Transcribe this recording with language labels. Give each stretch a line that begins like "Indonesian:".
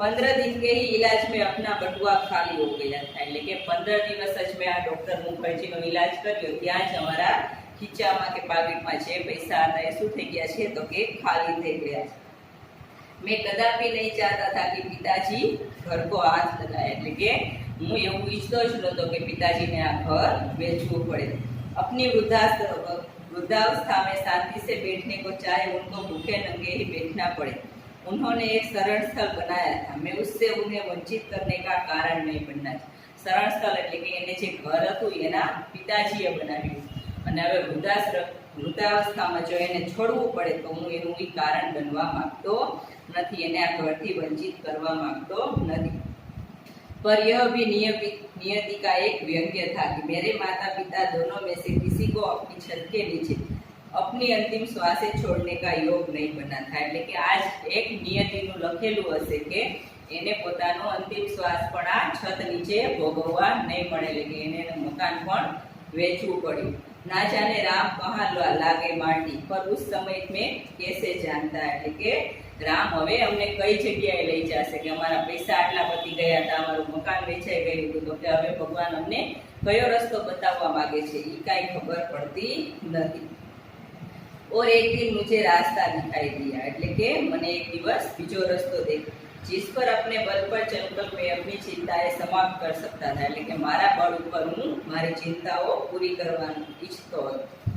Hindi: 15 दिन के ही इलाज में अपना बटुआ खाली हो गया था,
Gujarati: એટલે કે 15 દિવસ જ મેં આ ડોક્ટર મુખર્જીનો ઇલાજ કર્યો ત્યાં જ અમારા ખીચામાં કે પાકીટમાં જે પૈસા હતા એ શું થઈ ગયા છે તો કે ખાલી થઈ ગયા છે।
Hindi: मैं कदापि नहीं चाहता था कि पिताजी घर को हाथ लगाए,
Gujarati: એટલે કે હું એવું ઈચ્છતો જ નહોતો કે પિતાજીને આ ઘર વેચવું પડે।
Hindi: अपनी वृद्धावस्था में शांति से बैठने को चाहे उनको भूखे नंगे ही बैठना पड़े, उन्होंने एक शरण स्थल बनाया था, मैं उससे उन्हें वंचित करने का कारण नहीं बनना।
Gujarati: शरण स्थल એટલે કે એને જે ઘર હતું એના પિતાજીએ બનાવ્યું અને હવે વૃદ્ધાવસ્થામાં જો એને છોડવું પડે તો હું એનું એ કારણ બનવા માંગતો નથી, એને આ ઘરથી વંચિત કરવા માંગતો નથી।
Hindi: पर यह भी नियति का एक व्यंग्य था कि मेरे माता पिता दोनों में से किसी को अपनी छत के नीचे अपनी अंतिम श्वासे छोड़ने का योग नहीं बना था,
Gujarati: એટલે કે આજ એક નિયતિનું લખેલું હશે કે એને પોતાનો અંતિમ શ્વાસ પણ આ છત નીચે ભોગવવા નહીં મળે, એટલે કે એને મકાન પણ વેચવું પડ્યું।
Hindi: ना जाने राम कहाँ लागे माटी पर उस समय में कैसे जानता,
Gujarati: એટલે કે રામ હવે અમને કઈ જગ્યાએ લઈ જશે, કે અમારા પૈસા આટલા પતી ગયા હતા, અમારું મકાન વેચાઈ ગયું હતું, તો કે હવે ભગવાન અમને કયો રસ્તો બતાવવા માંગે છે એ કાંઈ ખબર પડતી નથી।
Hindi: और एक दिन मुझे रास्ता दिखाई दिया,
Gujarati: એટલે કે મને એક દિવસ બીજો રસ્તો દેખાયો,
Hindi: जिस पर अपने बल पर चलकर मैं अपनी चिंताएं समाप्त कर सकता था,
Gujarati: એટલે કે મારા બળ ઉપર હું મારી ચિંતાઓ પૂરી કરવાનું ઈચ્છતો હતો।